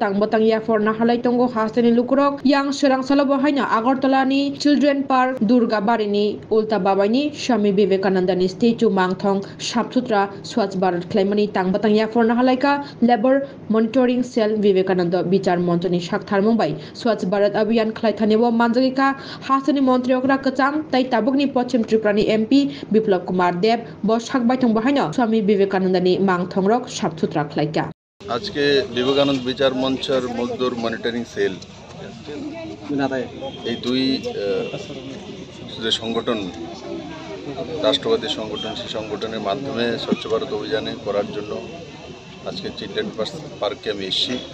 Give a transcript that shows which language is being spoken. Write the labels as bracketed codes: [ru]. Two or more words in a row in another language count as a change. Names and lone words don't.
[trp] tang batang ya for na halai tongo hasani lukurok yang serang salabo haina Agartala ni Children Park Durga Barini Ulta Babani Swami Vivekananda ni statue mangthong Sapsutra Swachh Bharat Claimani tang batang ya for na halaika Labor Monitoring Cell Vivekananda Bichar Montoni Shakthar Mumbai Swachh Bharat Abhiyan Khlai Thanebo Manjagika hasani Montri Okra Kacham tai tabukni Pochim Tripura MP Biplab Kumar Deb Boshak Baitong Bahino Swami Vivekananda ni Mangthongrok Sapsutra Khlaika [bn] আজকে বিবেকানন্দ বিচার মঞ্চের মজদুর মনিটরিং সেল এই দুই যে সংগঠন রাষ্ট্রবাদী সংগঠন সেই সংগঠনের মাধ্যমে স্বচ্ছ ভারত অভিযানে করার জন্য আজকে চিলড্রেন পার্কে আমি এসেছি।